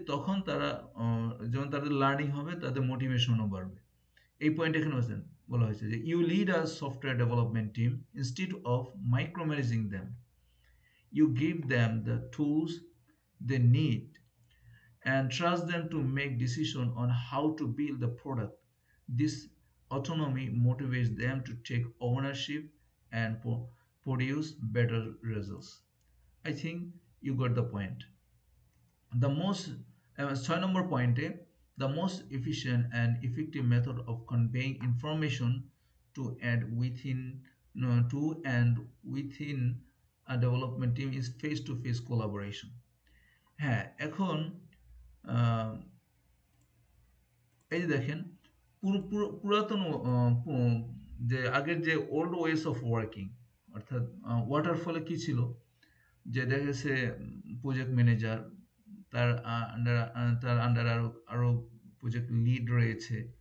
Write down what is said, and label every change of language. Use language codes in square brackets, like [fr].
[bn] তখন তারা যখন তাদের লার্নিং হবে, তাদের মোটিভেশনও বাড়বে। এই পয়েন্ট এখানে বলা হয়েছে যে [en] You lead a software development team instead of micro managing them, you give them the tools they need and trust them to make decisions on how to build the product. This autonomy motivates them to take ownership and produce better results. I think you got the point. The most 6 number point, the most efficient and effective method of conveying information to and within to and within a development team is face to face collaboration. [bn] হ্যাঁ, এখন আহ, এই যে দেখেন, পুরাতন যে আগের যে [en] old ways of working, [bn] অর্থাৎ ওয়াটারফলে কি ছিল, যে দেখা গেছে প্রজেক্ট ম্যানেজার, তার আন্ডার আরো প্রজেক্ট লিড রয়েছে,